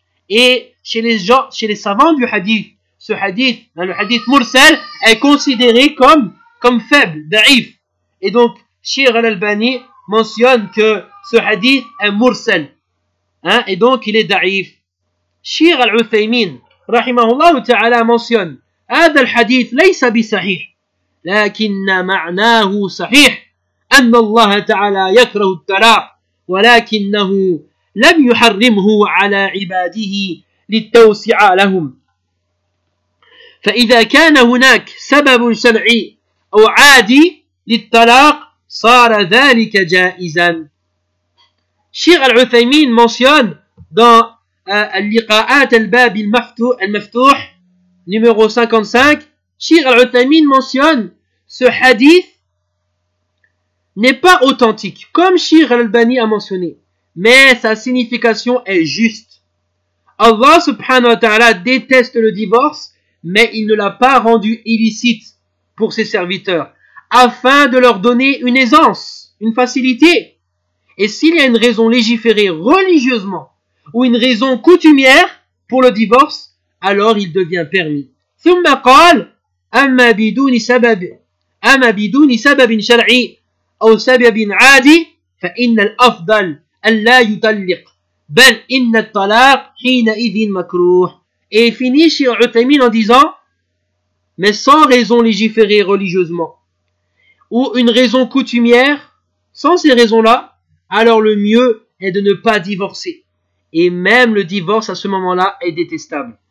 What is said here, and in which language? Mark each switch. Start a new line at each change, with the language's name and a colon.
French: Et chez les gens, chez les savants du hadith, ce hadith, le hadith mursal, est considéré comme faible, da'if. Et donc, Cheikh Al-Albani mentionne que ce hadith est mursal. Hein, et donc, il est da'if. Cheikh Al-Uthaymin, rahimahullah ta'ala, mentionne
Arabic: هذا الحديث ليس بصحيح لكن معناه صحيح أن الله تعالى يكره الطلاق ولكنه لم يحرمه على عباده للتوسع لهم فإذا كان هناك سبب شرعي أو عادي للطلاق صار ذلك جائزا. شيخ العثيمين منشن
French: dans
Arabic: اللقاءات الباب المفتوح
French: numéro 55, Cheikh Al-Uthaymin mentionne ce hadith n'est pas authentique, comme Cheikh Al-Albani a mentionné, mais sa signification est juste. Allah subhanahu wa ta'ala déteste le divorce, mais il ne l'a pas rendu illicite pour ses serviteurs, afin de leur donner une aisance, une facilité. Et s'il y a une raison légiférée religieusement ou une raison coutumière pour le divorce, alors il devient permis.
Arabic: ثم قال أما بدون سبب أما بدون سبب شرعي أو سبب عادي فإن الأفضل ألا يطلق بل إن الطلاق حينئذ مكروه.
French: Et finit Cheikh Al-Uthaymin en disant, mais sans raison légiférée religieusement ou une raison coutumière, sans ces raisons-là, alors le mieux est de ne pas divorcer. Et même le divorce à ce moment-là est détestable.